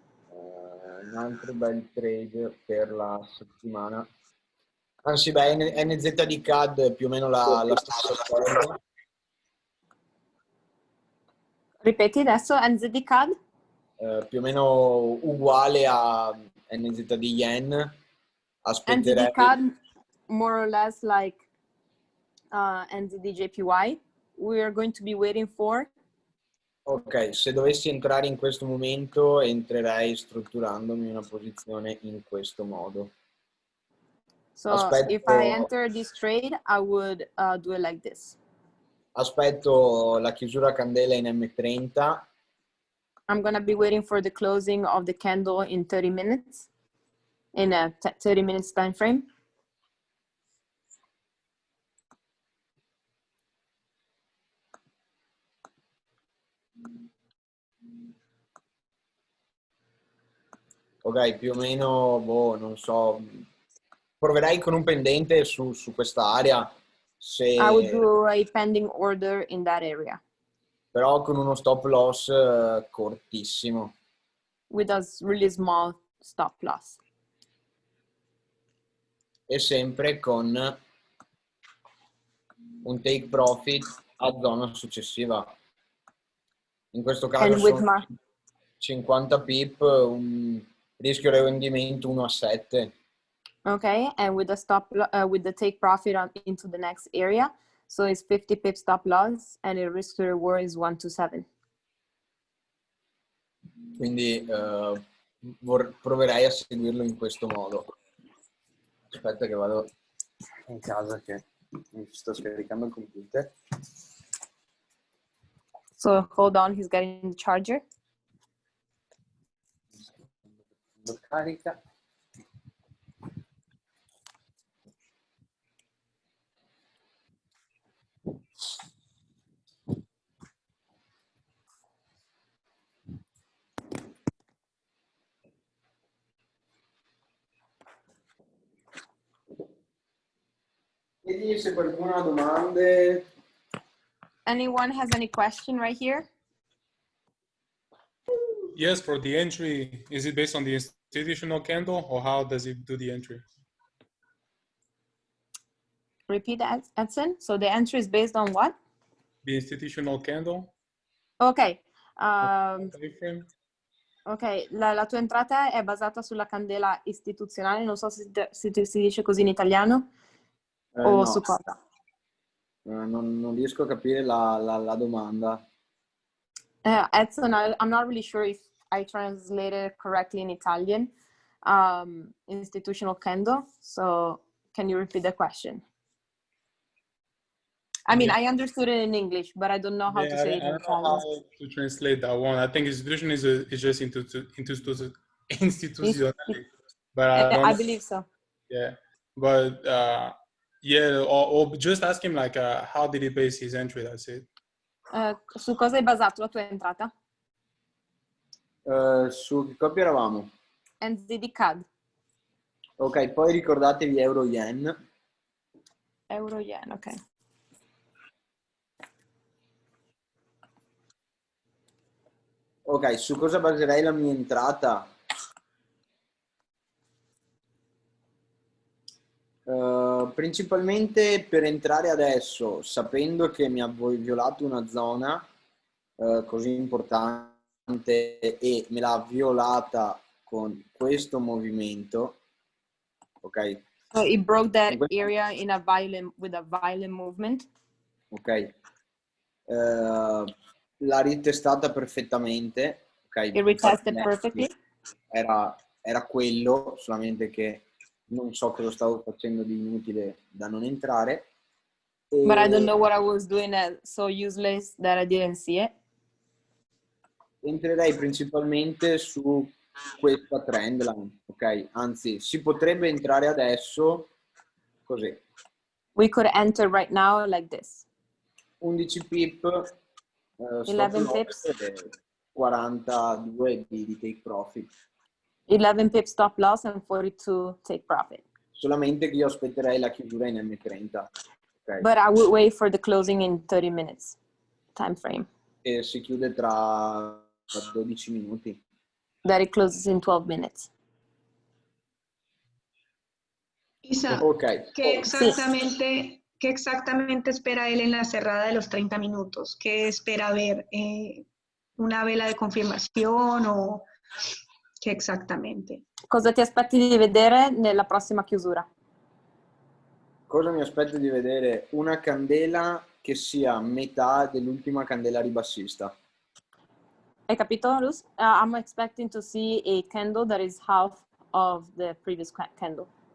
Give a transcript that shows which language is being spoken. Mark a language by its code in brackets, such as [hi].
[it] Un altro bel trade per la settimana. Anzi, beh, NZ di CAD più o meno la stessa cosa. Ripeti adesso, NZD CAD? Più o meno uguale a NZ di Yen. Aspetterei. [en] NZD CAD, more or less like NZD JPY. We are going to be waiting for. [it] Ok, se dovessi entrare in questo momento, entrerei strutturandomi una posizione in questo modo. [en] So if I enter this trade, I would do it like this. [it] Aspetto la chiusura a candela in M30. [en] I'm going to be waiting for the closing of the candle in 30 minutes, in a 30 minutes time frame. [it] Ok, più o meno, boh, non so, proverei con un pendente su questa area, [en] I would do a pending order in that area. [it] Però con uno stop loss cortissimo. [en] With a really small stop loss. [it] E sempre con un take profit a zona successiva. In questo caso sono 50 pip, un rischio di rendimento 1 a 7. [en] Okay, and with the with the take profit into the next area, so it's 50 pip stop loss, and the risk to reward is 1 to 7. [it] Quindi proverei a seguirlo in questo modo. Aspetta che vado in casa che mi sto scaricando il computer. [en] So hold on, he's getting the charger. [it] Lo carica. Chiedi se qualcuno ha domande. [en] Anyone has any question right here? Yes, for the entry, is it based on the institutional candle or how does it do the entry? Repeat that, Edson. So the entry is based on what? The institutional candle? Ok. Time frame? [it] Ok, la tua entrata è basata sulla candela istituzionale, non so se si dice così in italiano, o No. su cosa? Non riesco a capire la domanda. [en] Edson, I'm not really sure if I translated it correctly in Italian. Institutional candle. So can you repeat the question? I mean, Yeah. I understood it in English, but I don't know how to say it I in don't know Italian. how to translate that one. I think institution is just institutional, but I don't. I believe so. Yeah, but yeah, or just ask him like, how did he base his entry? That's it. [it] Su cosa hai basato la tua entrata? Su che coppia eravamo? NZD CAD. Ok, poi ricordatevi euro-yen. Euro-yen, ok. Ok, su cosa baserei la mia entrata? Principalmente per entrare adesso, sapendo che mi ha violato una zona così importante e me l'ha violata con questo movimento, ok? [en] So it broke that area in with a violent movement. Ok. [it] L'ha ritestata perfettamente, ok? [en] It retested perfectly. [it] Era quello, solamente che non so cosa stavo facendo di inutile da non entrare. [en] But I don't know what I was doing so useless that I didn't see it. [it] Entrerei principalmente su questa trendline, ok? Anzi, si potrebbe entrare adesso così. [en] We could enter right now like this. [it] 11 pip, [en] 11 pips. [it] 42 di take profit. [en] 11 pips stop loss and 42 take profit. [it] Solamente che io aspetterei la chiusura in M30. [en] Okay. But I would wait for the closing in 30 minutes time frame. [it] E si chiude tra 12 minuti. [en] That it closes in 12 minutes. [es] Isa, Ok. ¿qué exactamente espera él en la cerrada de los 30 minutos? ¿Qué espera ver? ¿Una vela de confirmación o qué exactamente? [it] Cosa ti aspetti di vedere nella prossima chiusura? Cosa mi aspetto di vedere? Una candela che sia metà dell'ultima candela ribassista. Hai capito, Luz? [en] I'm expecting to see a candle that is half of the previous candle.